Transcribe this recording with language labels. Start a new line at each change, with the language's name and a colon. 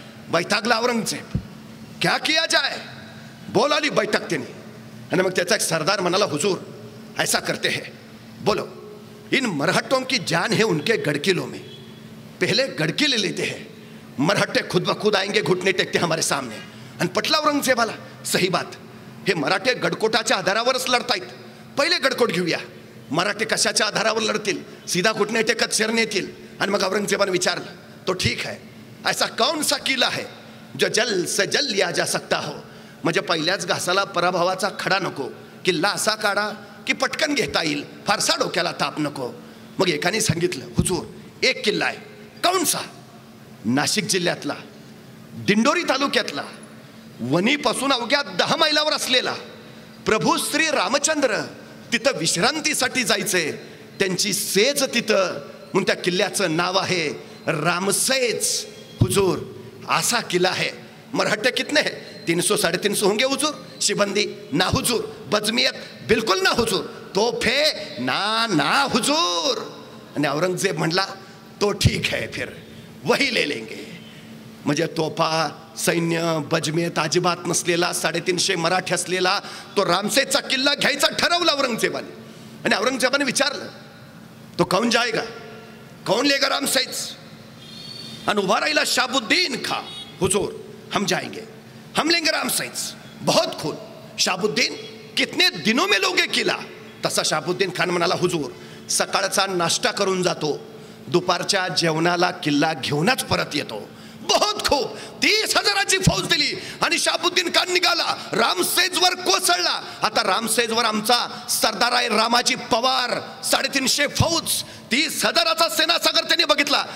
Hindi: वैतागला औरंगजेब. क्या किया जाए.
Marathi: बोलाली बैठक त्यांनी आणि मग त्याचा एक सरदार म्हणाला,
Hindi: हुजूर ऐसा करते हैं, बोलो इन मरहट्टों की जान है उनके गड़किलों में, पहले गड़की ले लेते हैं, मरहट्टे खुद ब खुद आएंगे, घुटने टेकते हमारे सामने.
Marathi: आणि पटला औरंगजेबाला.
Hindi: सही बात,
Marathi: हे मराठे गडकोटाच्या आधारावरच लढतायत, पहिले गडकोट घेऊया. मराठे कशाच्या आधारावर लढतील, सीधा घुटने टेकत शरण येतील. आणि मग औरंगजेबाने विचारलं,
Hindi: तो ठीक है, ऐसा कौन सा किला है जो जल से जल लिया जा सकता हो.
Marathi: म्हणजे पहिल्याच घासाला पराभवाचा खडा नको, किल्ला असा काढा की पटकन घेता येईल, फारसा डोक्याला ताप नको. मग एकाने सांगितलं, हुजूर एक किल्ला आहे.
Hindi: कौन सा.
Marathi: नाशिक जिल्ह्यातला, दिंडोरी तालुक्यातला, वणीपासून अवघ्या 10 मैलावर असलेला. प्रभू श्री रामचंद्र तिथं विश्रांतीसाठी जायचंय, त्यांची सेज तिथं, म्हणून त्या किल्ल्याचं नाव आहे रामसेज. हुजूर असा किल्ला आहे.
Hindi: मराठे कितने हैं, 300-350 होंगे हुजूर. शिबंदी ना हुजूर, बजमियत बिल्कुल ना हुजूर, तोफे ना हुजूर.
Marathi: आणि औरंगजेब म्हणला,
Hindi: तो ठीक है, फिर वही ले लेंगे.
Marathi: म्हणजे तोफा, सैन्य, बजमियत अजिबात नसलेला 350 मराठी असलेला तो रामसेजचा किल्ला घ्यायचा ठरवला औरंगजेबाने. आणि औरंगजेबाने विचारलं,
Hindi: तो कौन जाएगा, कौन लेगा रामसेज.
Marathi: आणि उभा राहिला शाबुद्दीन खां.
Hindi: हुजूर हम जाएंगे, हम लेंगे रामसेज. बहुत खून. शाबुद्दीन कितने दिनों में लोगे किला.
Marathi: तसा शाबुद्दीन खान म्हणाला, हुजूर सकाळचा नाश्ता करून जातो, दुपारच्या जेवणाला किल्ला घेऊनच परत येतो. बहुत खूप. 30,000ची फौज दिली आणि शाबुद्दीन खान निघाला, रामसेजवर कोसळला. आता रामसेजवर आमचा सरदार आहे रामाजी पवार, 350 फौज, 30,000चा सेनासागर त्यांनी बघितला.